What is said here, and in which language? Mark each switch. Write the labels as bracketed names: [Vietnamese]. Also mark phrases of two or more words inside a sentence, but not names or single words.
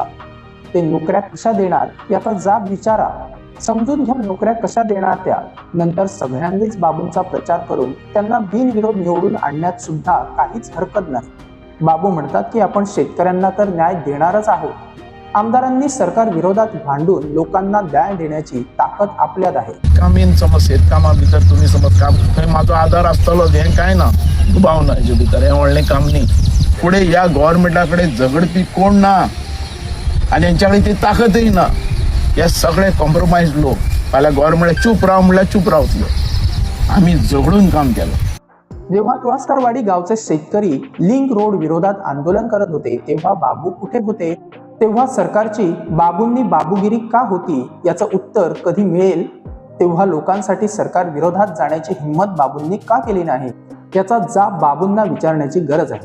[Marathi] ते नोकऱ्या कशा देणार याचा जाब विचारा, समजून घ्या नोकऱ्या कशा देणार त्या। नंतर सगळ्यांनीच बाबूंचा प्रचार करून त्यांना बिनविरोध निवडून आणण्यात सुद्धा काहीच हरकत नाही। बाबू म्हणतात की आपण शेतकऱ्यांना तर न्याय देणारच आहोत। आमदारांनी सरकार विरोधात भांडून लोकांना न्याय देण्याची ताकद आपल्यात आहे। [Konkani] कामीन समज शेतकामा भितर तुम्ही समज काम थंय माझो आधार आसतलो हें कांय ना, दुबाव ना हेजे भितर, हें व्हडलें काम न्ही। पुढे ह्या गव्हर्नमेंटा कडेन झगडपी कोण ना आणि हेंच्या कडेन ती ताकदय ना। हे सगळे कॉम्प्रोमाइज लोक फाल्यां गव्हर्नमेंट चूप राव म्हणल्यार चूप रावतलो। [Marathi] आम्ही झगडून काम केलं। जेव्हा तुळसकरवाडी गावचे शेतकरी लिंक रोड विरोधात आंदोलन करत होते तेव्हा बाबू कुठे होते? तेव्हा सरकारची बाबूंनी बाबूगिरी का होती याचं उत्तर कधी मिळेल? तेव्हा लोकांसाठी सरकार विरोधात जाण्याची हिंमत बाबूंनी का केली नाही याचा जाब बाबूंना विचारण्याची गरज आहे.